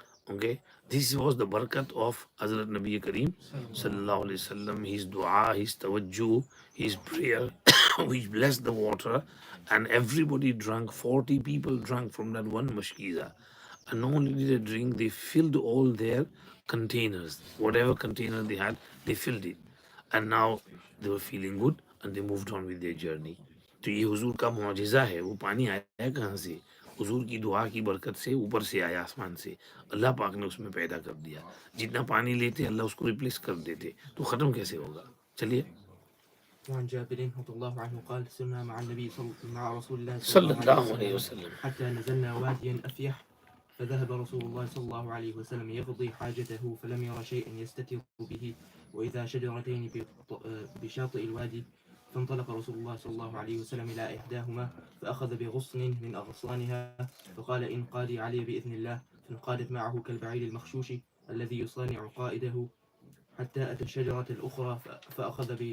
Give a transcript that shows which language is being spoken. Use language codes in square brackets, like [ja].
[en] Okay, this was the barakat of Hazrat Nabi Kareem Sallallahu Alaihi Wasallam, his dua, his tawajjuh, his prayer, which blessed the water, and everybody drank. 40 people drank from that one mashkiza. And not only did they drink, they filled all their containers. Whatever container they had, they filled it. And now they were feeling good, and they moved on with their journey. [hi] तो ये हुजूर का मौजिज़ा है. वो पानी आया कहाँ से? हुजूर की दुआ की बरकत से, ऊपर से आया, आसमान से. अल्लाह पाक ने उसमें पैदा कर दिया. जितना पानी लेते अल्लाह उसको रिप्लेस कर देते, तो ख़त्म कैसे होगा? चलिए. [ar] وعن جابر رضي الله عنه قال سرنا مع النبي مع رسول الله صلى الله عليه وسلم حتى نزلنا واديا أفيح فذهب رسول الله صلى الله عليه وسلم يقضي حاجته فلم ير شيئا يستتر به وإذا شجرتين بشاطئ الوادي فانطلق رسول الله صلى الله عليه وسلم إلى إحداهما فأخذ بغصن من أغصانها فقال انقادي علي بإذن الله فانقادت معه كالبعير المخشوش الذي يصانع قائده حتى أتى الشجرة الأخرى فأخذ